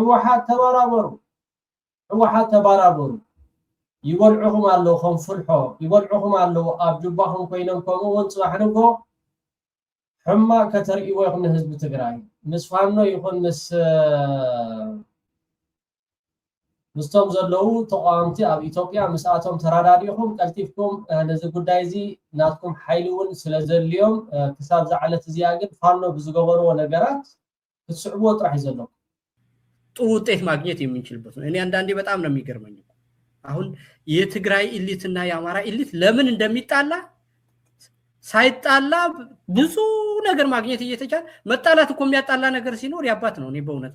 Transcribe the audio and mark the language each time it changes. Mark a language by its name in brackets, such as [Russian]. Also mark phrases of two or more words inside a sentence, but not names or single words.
[Tigrinya] ሕወሓት ተባራበሩ ይበልዑኹም ኣለዉ ከም ፍልሖ ይበልዑኹም ኣለዉ ኣብ ጅባኹም ኮይኖም ከምኡውን ፅባሕንጎ ሕማቅ ከተርእይዎ ይኹን ህዝቢ ትግራይ ምስ ፋኖ ይኹን ምስቶም ዘለዉ ተቋምቲ ኣብ ኢትዮጵያ ምስኣቶም ተራዳዲኹም ቀልጢፍኩም ነዚ ጉዳይ እዚ ናትኩም ሓይሊ እውን ስለዘድልዮም ክሳብ ዝዓለት እዚኣ ግን ፋኖ ብዝገበርዎ ነገራት ክትስዕብዎ ጥራሕ እዩ ዘሎ [Amharic] ጥሩ ውጤት ማግኘት የምንችልበት ነው። እኔ አንዳንዴ በጣም ነው የሚገርመኝ አሁን የትግራይ ኢሊትና የአማራ ኢሊት ለምን እንደሚጣላ ሳይጣላ ብዙ ነገር ማግኘት እየተቻለ መጣላት እኮ የሚያጣላ ነገር ሲኖር ያባት ነው። እኔ በእውነት